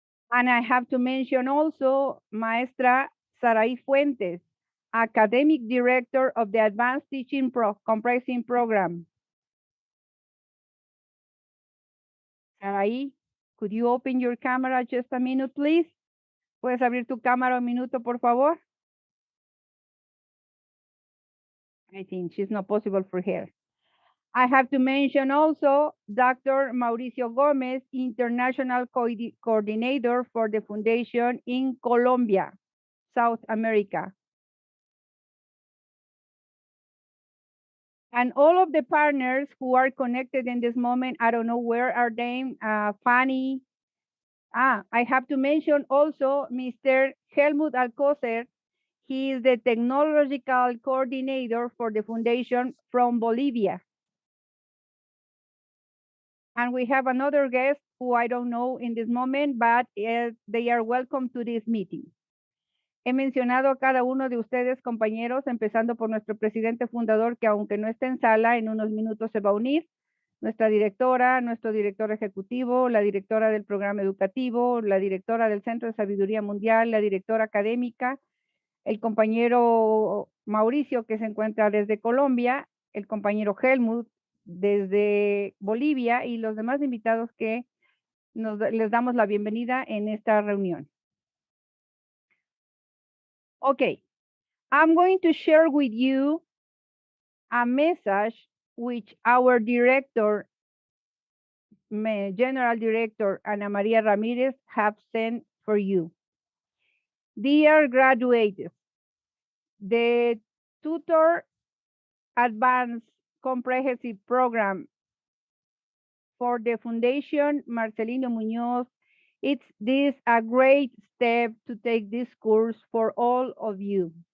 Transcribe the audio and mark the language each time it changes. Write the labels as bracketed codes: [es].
[en] And I have to mention also Maestra Saraí Fuentes, Academic Director of the Advanced Teaching Comprehensive Program. Saraí, could you open your camera just a minute, please? [es] ¿Puedes abrir tu cámara un minuto, por favor? [en] I think she's not possible for her. I have to mention also Dr. Mauricio Gomez, International Coordinator for the Foundation in Colombia, South America. And all of the partners who are connected in this moment, I don't know where are they, Fanny. I have to mention also Mr. Helmut Alcocer. He is the Technological Coordinator for the Foundation from Bolivia. And we have another guest who I don't know in this moment, but they are welcome to this meeting. [es] He mencionado a cada uno de ustedes, compañeros, empezando por nuestro presidente fundador, que aunque no esté en sala, en unos minutos se va a unir. Nuestra directora, nuestro director ejecutivo, la directora del Programa Educativo, la directora del Centro de Sabiduría Mundial, la directora académica, el compañero Mauricio, que se encuentra desde Colombia, el compañero Helmut desde Bolivia y los demás invitados que les damos la bienvenida en esta reunión. [en] Okay, I'm going to share with you a message which our director, General Director Ana María Ramírez, have sent for you. Dear graduates, the Tutor Advanced Comprehensive Program for the Fundación Marcelino Muñoz, it's this a great step to take this course for all of you.